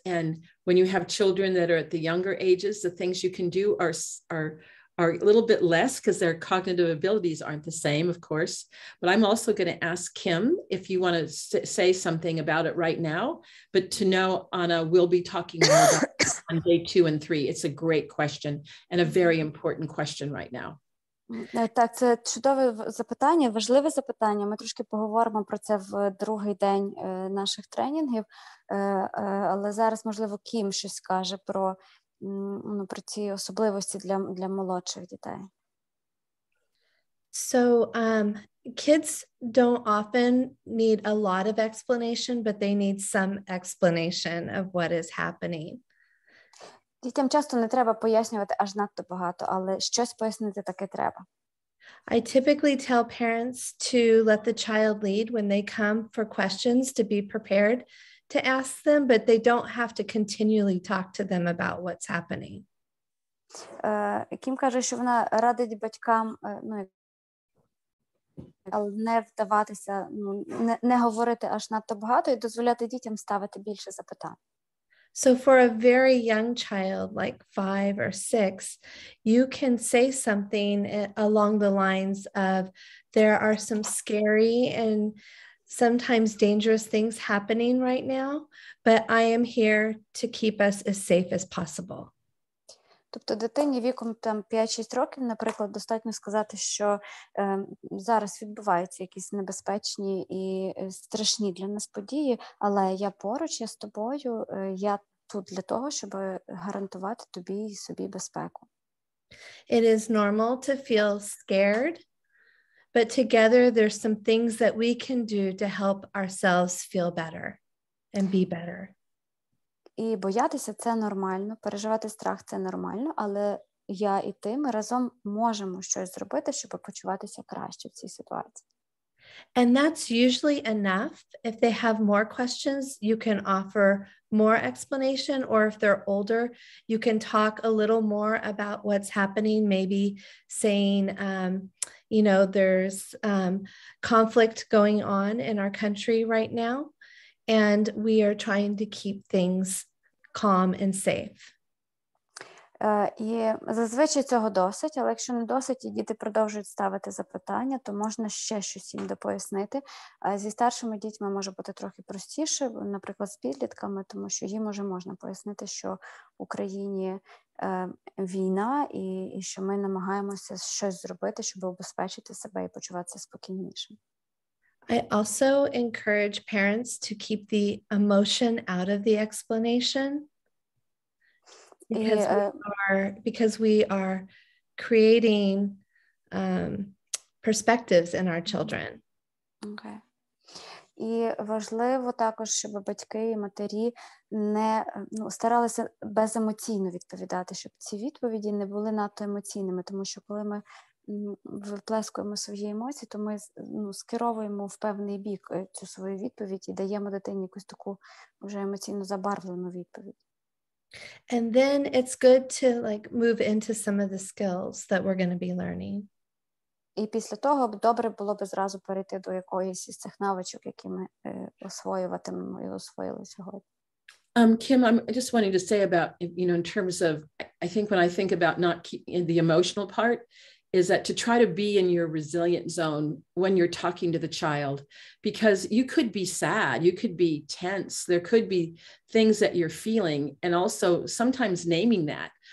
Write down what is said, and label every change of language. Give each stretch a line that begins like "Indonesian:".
English: And when you have children that are at the younger ages, the things you can do are a little bit less because their cognitive abilities aren't the same, of course. But I'm also going to ask Kim if you want to say something about it right now. But to know, Anna, we'll be talking more about it on day 2 and 3. It's a great question and a very important question right now.
Ukrainian: Так, це чудове запитання, важливе запитання. Ми трошки поговоримо про це в другий день наших тренінгів, але зараз, можливо, Кім щось скаже про ці особливості для молодших дітей.
English: So kids don't often need a lot of explanation, but they need some explanation of what is happening.
Ukrainian: Дітям часто не треба пояснювати аж надто багато, але щось пояснити таки треба.
English: I typically tell parents to let the child lead when they come for questions, to be prepared to ask them, but they don't have to continually talk to them about what's happening.
Ukrainian: Кім каже, що вона радить батькам, але не вдаватися, не говорити аж надто багато і дозволяти дітям ставити більше запитань.
English: So for a very young child, like 5 or 6, you can say something along the lines of, there are some scary and sometimes dangerous things happening right now, but I am here to keep us as safe as possible.
Ukrainian: Тобто дитині віком 5-6 років, наприклад, достатньо сказати, що зараз відбуваються якісь небезпечні і страшні для нас події, але я поруч, я з тобою, я тут для того, щоб гарантувати тобі і собі безпеку.
English: It is normal to feel scared, but together there's some things that we can do to help ourselves feel better and be better.
Ukrainian: І боятися – це нормально, переживати страх – це нормально, але я і ти, ми разом можемо щось зробити, щоб почуватися краще в цій ситуації.
English: And that's usually enough. If they have more questions, you can offer more explanation, or if they're older, you can talk a little more about what's happening, maybe saying, there's conflict going on in our country right now, and we are trying to keep things calm and safe.
Ukrainian: І зазвичай цього досить, але якщо не досить і діти продовжують ставити запитання, то можна ще щось їм допояснити. Зі старшими дітьми може бути трохи простіше, наприклад, з підлітками, тому що їм уже можна пояснити, що в Україні війна і що ми намагаємося щось зробити, щоб убезпечити себе і почуватися спокійнішим.
English: I also encourage parents to keep the emotion out of the explanation. Because we are creating perspectives in our children. Okay.
Ukrainian: І важливо також, щоб батьки і матері не старалися беземоційно відповідати, щоб ці відповіді не були надто емоційними, тому що коли ми виплескуємо свої емоції, то ми скеровуємо в певний бік цю свою відповідь і даємо дитині якусь таку вже емоційно забарвлену відповідь.
English: And then it's good to move into some of the skills that we're going to be learning.
Ukrainian: І після того добре було б зразу перейти до якоїсь із цих навичок, які ми освоюватимемо і освоїли сьогодні.
English: Kim, I'm just wanting to say about, in terms of, I think when I think about not keeping the emotional part, is that to try to be in your resilient zone when you're talking to the child, because you could be sad, you could be tense, there could be things that you're feeling, and also sometimes naming that.